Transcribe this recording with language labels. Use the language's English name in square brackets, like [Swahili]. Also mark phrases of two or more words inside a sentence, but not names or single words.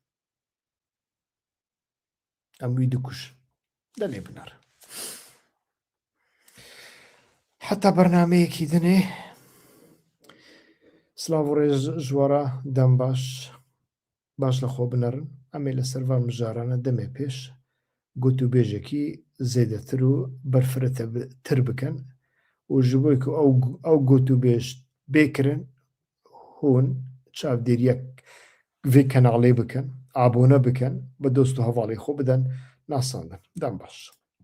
[Kurdish] ئەمووی دکوش دەلێ بنەر حتا بەرنامەیەکی دنێ سلااو و ڕێژ ژوەرە دەم باش لە خۆ بنەرن ئەمێ لە سەرڤ مژارانە دەمێ پێش گوت و بێژێکی زێدەتر و بەرفرەتە تر بکەن و ji بۆی ku ئەو گوت و بێژ بێکردن hûn çavdêriyek vê kenalê bikin abone bikin bi dost û hevalê xwe bidin nasandin dem baş